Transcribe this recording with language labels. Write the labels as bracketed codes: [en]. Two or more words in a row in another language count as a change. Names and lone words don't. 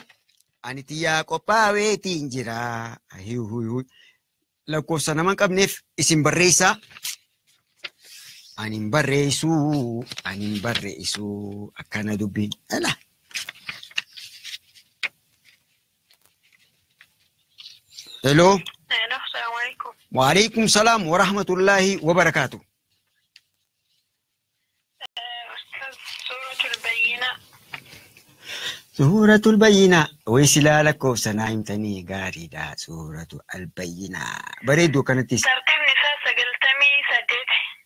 [om] Ani xiyyaa qophaaweetiin jira. Lakkoofsa nama hin qabneef isin barreessaa. Ani hin barreessu akkana dubbiin. Hello. [ar] السلام عليكم. وعليكم السلام ورحمة الله وبركاته. [om] Suuratul Bayyinaa. Waysilaa lakkoofsa naa himtanii gaariidha. Suuratul Bayyinaa. Bareedduu kanattis. Tartiibni isaa 98.